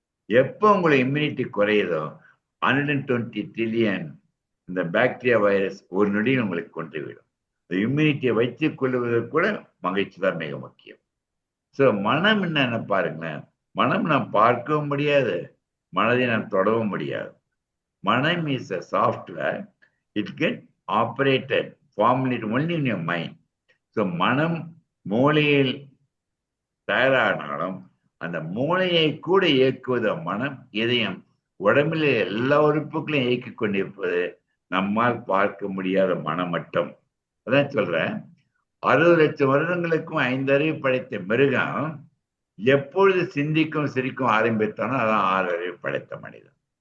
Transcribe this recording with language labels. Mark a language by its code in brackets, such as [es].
[ta] எப்போ உங்களை immunity குறையுதோ 120 trillion இந்த பாக்டீரியா, வைரஸ் ஒரு நொடியில் உங்களுக்கு கொண்டுவிடும். இம்யூனிட்டியை வைத்துக் கொள்வதற்கு கூட மகிழ்ச்சி தான் மிக முக்கியம். ஸோ மனம் என்னன்னு பாருங்களேன். மனம் நாம் பார்க்கவும் முடியாது, மனதை நாம் தொடவும் முடியாது. [en] மனம் is a software. It get operated, formulated only in your mind. [ta] So மனம் மூளையில் தயாரானாலும் அந்த மூளையை கூட இயக்குவது மனம், இதயம், உடம்பில் எல்லா உறுப்புகளையும் இயக்கிக் கொண்டிருப்பது நம்மால் பார்க்க முடியாத மனமட்டம். அதான் சொல்றேன், 60 லட்சம் வருடங்களுக்கும் 5 அறிவு படைத்த மிருகம் எப்பொழுது சிந்திக்கும் சிரிக்கும் ஆரம்பித்தானோ அதான் 6 அறிவு படைத்த மனிதன்.